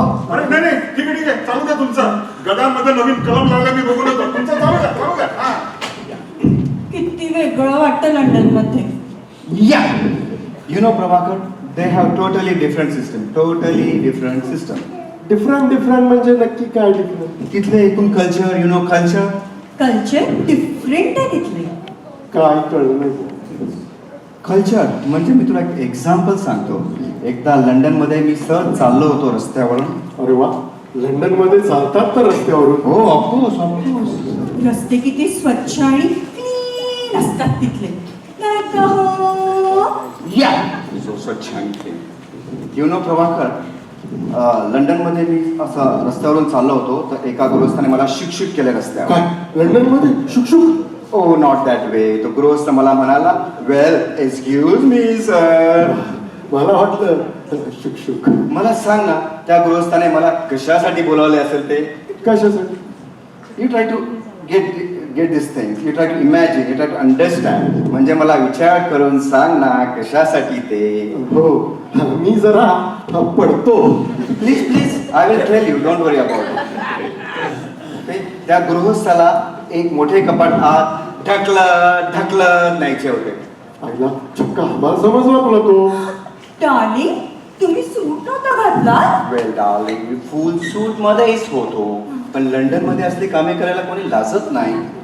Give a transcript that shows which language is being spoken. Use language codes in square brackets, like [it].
[mr] अरे नाही नाही, ठीक आहे ठीक आहे, चालू द्या तुमचं. गदांमध्ये नवीन कलम लावला मी बघून होतो. तुमचं चालू द्या चालू द्या. हा, किती वेगळं वाटतं लंडनमध्ये. [en] Yeah. You know, Prabhakar, they have totally different system. Totally different system. [mr] Different म्हणजे नक्की काय डिफरंट? तिथले एकूण culture, [en] you know [mr] culture. Culture different आहे तिथले. काय कळलं नाही. कल्चर म्हणजे मी तुला एक एक्झाम्पल सांगतो. एकदा लंडनमध्ये मी सहज चाललो होतो रस्त्यावरून. अरे वा, लंडन मध्ये चालतात तर रस्त्यावरून? हो, ऑफकोर्स ऑफकोर्स. रस्ते किती स्वच्छ आणि क्लीन असतात तिथले नाही का हो? [en] या सो [mr] स्वच्छ आणि क्लीन. [en] you know [mr] प्रभाकर, लंडनमध्ये मी असं रस्त्यावरून चाललो होतो तर एका गृहस्थाने मला शिक्षित केले रस्त्यावर. काय लंडन मध्ये शुकशुक? [en] Oh not that way. [mr] तो गृहस्थ मला म्हणाला, [en] Well excuse me sir. [mr] मला वाटलं शुकशुक. मला सांग ना, त्या गृहस्थाने मला कशासाठी बोलावले असेल ते? कशासाठी? [en] You try to get this things. You try to imagine, you try to understand. [mr] म्हणजे मला विचार करून सांग ना कशासाठी ते. हो, मी जरा पडतो. [en] Please please, I will tell you, don't worry about it. [mr] त्या गृहस्थाला एक मोठे कपाट आत ढकलत न्यायचे होते. आईला चक्का मला समजला तुला तो. डार्लिंग, तुम्ही सूट नव्हता घातला. वेल डार्लिंग, मी फुल सूट मध्येच होतो, पण लंडन मध्ये असली कामे करायला कोणी लाजत नाही.